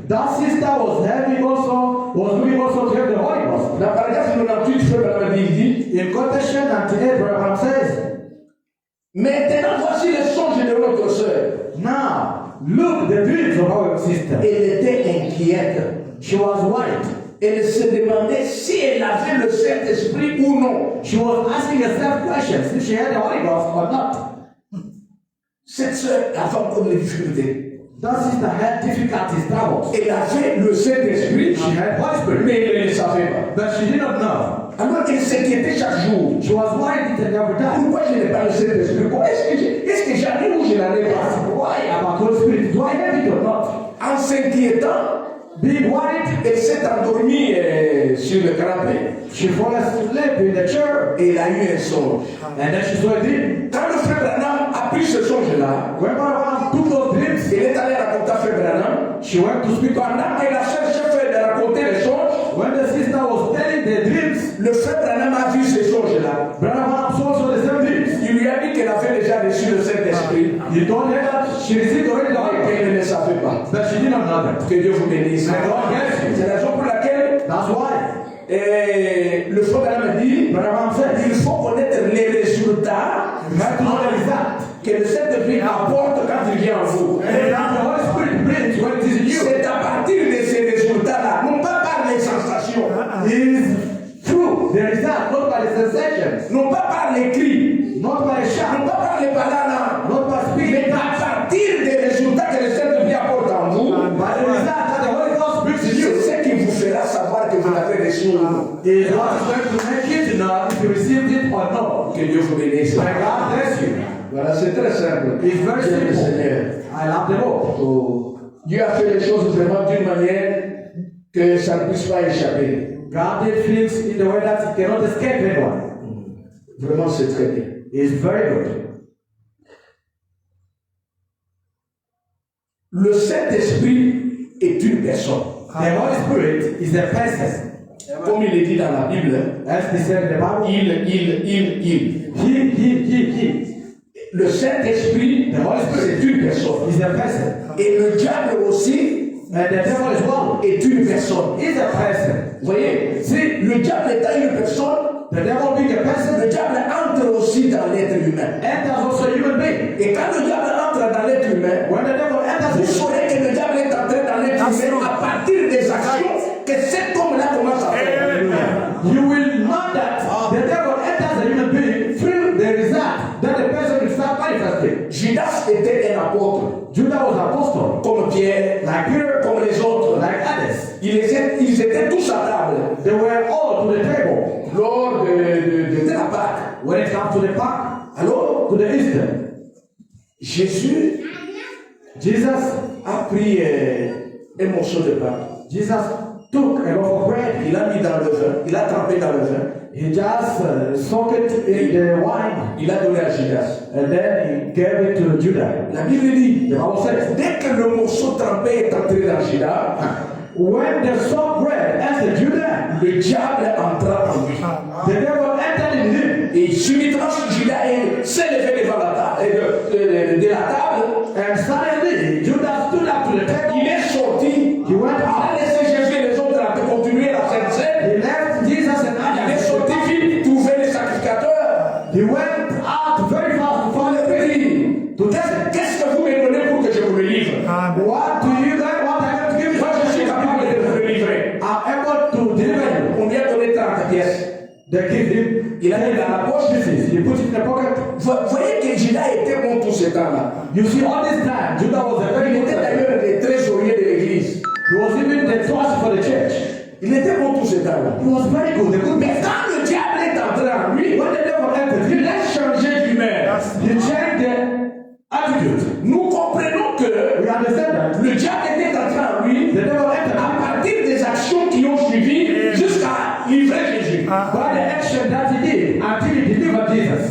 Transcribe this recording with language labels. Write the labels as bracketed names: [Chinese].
[English] That sister was looking also to have the Holy Ghost. [French] Dans paragraphe 98, Frère Branham dit, [English] In quotation 98, Abraham says, [French] maintenant voici les songes de notre sœur. [English] now, look the dreams of our sister. [French] Elle était inquiète. [English] She was worried. [French] Elle se demandait si elle avait le Saint-Esprit ou non. [English] She was asking herself questions if she had the Holy Ghost or not. [French] Cette sœur avait encore des difficultés. [English] That sister had difficulties, troubles. [French] Elle avait le Saint-Esprit, [English] She had Holy Spirit, [French] mais elle ne le savait pas. [English] but she did not know. [French] Alors elle s'inquiétait chaque jour. [English] She was worried each and every time. [French] Pourquoi je n'ai pas le Saint-Esprit? Est-ce que j'en ai ou je n'en ai pas? [English] Why about Holy Spirit? Do I have it or not? [French] En s'inquiétant, [English] Being worried, [French] elle s'est endormie sur le canapé [English] she fell asleep in the chair, [French] et elle a eu un songe. [English] and then she saw a dream. [French] Quand le frère Branham a pris ce songe-là, [English] When Abraham took those dreams, [French] elle est allée raconter à frère Branham. [English] she went to speak. [French] Pendant qu'elle a cherché de raconter les songes, [English] When the sister was telling the dreams, [French] le frère Branham a vu ces songes-là. [English] Abraham saw also the same dreams. [French] Il lui a dit qu'elle avait déjà reçu le Saint-Esprit, [English] He told her that she received already the Holy Ghost, [French] qu'elle ne le savait pas. [English] but she did not know that. [French] Que Dieu vous bénisse. C'est la raison pour laquelle [English] That's why [French] le frère Branham a dit [English] Abraham said, [French] il faut connaître les résultats [English] you have to know the result. [French] que le Saint-Esprit apporte quand il vient en vous. [English] And the Holy Spirit brings when it is in you. [French] C'est à partir de ces résultats-là, non pas par les sensations, [English] Is through the result, not by the sensations, [French] non pas par les cris, [English] not by a [French] non [English] shout, [French] pas par les bananas, [English] not by speaking, [French] mais à partir des résultats que le Saint-Esprit apporte en vous. [English] by the result that the Holy Ghost brings in [French] C'est [English] you. [French] ce qui vous fera savoir que vous l'avez reçu ou non. [English] Is what is going to make you to know if you received it or not. [French] Que Dieu vous bénisse. [English] May God bless you. [French] Voilà, c'est très simple. [English] It's very [French] J'aime le [English] simple. [French] Seigneur. [English] I love the Lord. [French] Oh, Dieu a fait les choses vraiment d'une manière que ça ne puisse pas échapper. [English] God did things in the way that it cannot escape anyone. [French] Vraiment, c'est très bien. [English] It's very good. [French] Le Saint-Esprit est une personne. [English] The Holy Spirit is a person. [French] Comme il est dit dans la Bible, [English] As he said in the Bible, [French] il. [English] he. [French] Le Saint-Esprit, [English] The Holy Spirit [French] c'est une personne. [English] is a person. [French] Et le diable aussi [English] And the devil as well [French] est une personne. [English] is a person. [French] Vous voyez, si le diable étant une personne, [English] The devil being a person [French] le diable entre aussi dans l'être humain. [English] enters also a human being. [French] Et quand le diable entre dans l'être humain, [English] When the devil enters [French] vous [English] his [French] saurez que le diable est entré dans l'être humain à partir des actions que cet homme-là commence à faire. [English] you will know that the devil enters a human being through the result that the person will start manifesting. [French] Judas était un apôtre, [English] Judah was an apostle, [French] comme Pierre, [English] like Peter, [French] comme les autres. [English] like others. [French] Ils étaient tous à table [English] They were all to the table [French] lors de la Pâque. [English] when it comes to the Pascha, [French] Alors, [English] to the Easter. [French] Jésus [English] Jesus [French] a pris un morceau de pain. [English] Jesus took a loaf of bread. [French] Il l'a mis dans le vin, il l'a trempé dans le vin, [English] He just soaked it in the wine, [French] il a donné à Judas. [English] and then he gave it to Judah. [French] La Bible dit, [English] The Bible says, [French] dès que le morceau trempé est entré dans Judas, [English] when the soaked bread entered Judah, [French] le diable entra en lui. [English] the devil entered in him. [French] Et subitement, Judas s'est levé devant la table, de la table. [English] And suddenly, Judah stood up to the table. [French] Il est sorti. [English] He went [French] Il a [English] out. [French] laissé Jésus et les autres continuer la Sainte Seine. [English] He left Jesus and [French] Il est [English] others. [French] sorti vite, trouver les sacrificateurs. [English] He went out very fast to find the priest. To tell him, [French] Qu'est-ce que vous me donnez pour que je vous le livre? [English] what do you guys want I have to give you? [French] Moi, je suis capable de vous le livrer. [English] I'm able to deliver you. [French] On lui a donné 30 pièces. [English] They give him. [French] Il a mis dans la poche. [English] He put it in the pocket. [French] Vous voyez que Judas était bon tout ce temps-là. [English] You see, all this time, Judah was a very [French] Il [English] good [French] était [English] man. [French] d'ailleurs le trésorier de l'église. [English] He was even the trust for the church. [French] Il était bon tout ce temps-là. [English] He was very good, a good [French] Mais [English] man. [French] quand le diable est entré en lui, [English] When the devil entered, [French] il a changé d'humeur. [English] he changed the attitude. [French] Nous comprenons que [English] We understand that. [French] le diable était entré en lui [English] The devil entered [French] à partir des actions qui ont suivi jusqu'à livrer Jésus. [English] by the action that he did until he delivered Jesus.